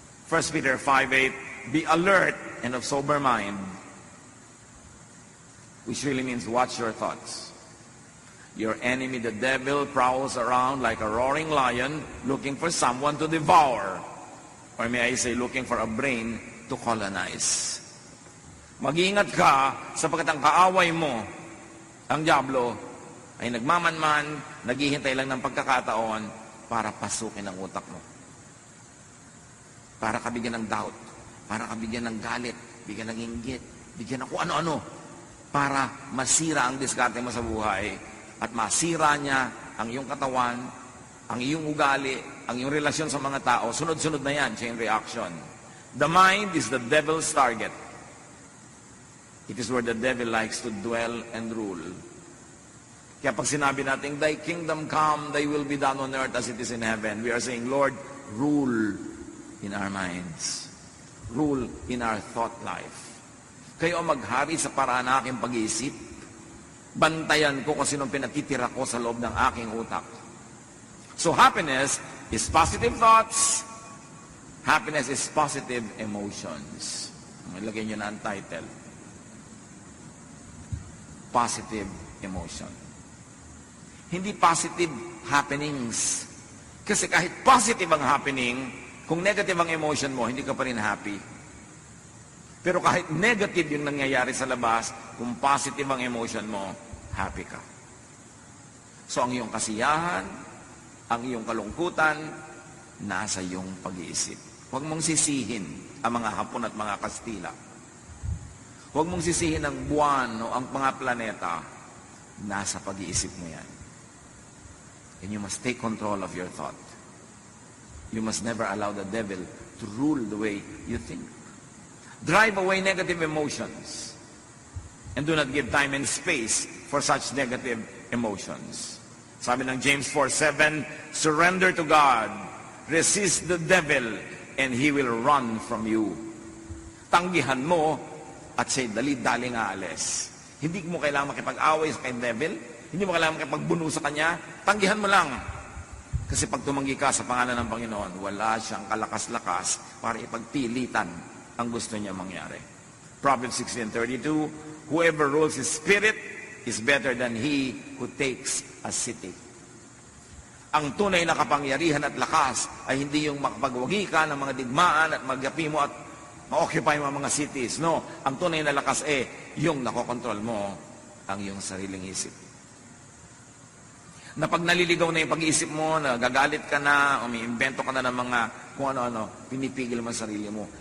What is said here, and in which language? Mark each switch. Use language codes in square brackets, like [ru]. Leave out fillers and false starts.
[en] 1 Peter 5:8, be alert and of sober mind, which really means watch your thoughts. Your enemy, the devil, prowls around like a roaring lion looking for someone to devour. Or may I say, looking for a brain to colonize. [tl] Mag-iingat ka sapagkat ang kaaway mo, ang dyablo, ay nagmamanman, naghihintay lang ng pagkakataon para pasukin ang utak mo. Para ka bigyan ng doubt, para ka bigyan ng galit, bigyan ng inggit, bigyan ng kung ano-ano, para masira ang diskarte mo sa buhay at masira niya ang iyong katawan, ang iyong ugali, ang iyong relasyon sa mga tao. Sunod-sunod na yan, [en] chain reaction. The mind is the devil's target. It is where the devil likes to dwell and rule. [tl] Kaya pag sinabi natin, [en] thy kingdom come, thy will be done on earth as it is in heaven, we are saying, Lord, rule in our minds. Rule in our thought life. [tl] Kayo ang maghari sa paraan ng aking pag-iisip. Bantayan ko kung sinong pinatitira ko sa loob ng aking utak. [en] So happiness is positive thoughts. Happiness is positive emotions. [tl] Ilagay nyo na ang title. [en] Positive emotion. Hindi positive happenings. [tl] Kasi kahit positive ang happening, kung negative ang emotion mo, hindi ka pa rin happy. Pero kahit negative yung nangyayari sa labas, kung positive ang emotion mo, happy ka. So ang iyong kasiyahan, ang iyong kalungkutan, nasa iyong pag-iisip. Huwag mong sisihin ang mga Hapon at mga Kastila. Huwag mong sisihin ang buwan o ang mga planeta. Nasa pag-iisip mo yan. [en] And you must take control of your thought. You must never allow the devil to rule the way you think. Drive away negative emotions. And do not give time and space for such negative emotions. [tl] Sabi ng [en] James 4:7, surrender to God. Resist the devil and he will run from you. [tl] Tanggihan mo at siya'y dali-daling aalis. Hindi mo kailangan makipag-away sa kay devil. Hindi mo kailangan makipagbuno sa kanya. Tanggihan mo lang. Kasi pag tumanggi ka sa pangalan ng Panginoon, wala siyang kalakas-lakas para ipagpilitan ang gusto niya mangyari. [en] Proverbs 16:32, whoever rules his spirit is better than he who takes a city. [tl] Ang tunay na kapangyarihan at lakas ay hindi yung makapagwagi ka ng mga digmaan at magapi mo at ma-occupy mo ang mga cities. No, ang tunay na lakas yung nakokontrol mo ang iyong sariling isip. Na pag naliligaw na yung pag-iisip mo, nagagalit ka na, umiimbento ka na ng mga kung ano-ano, pinipigil mo ang sarili mo.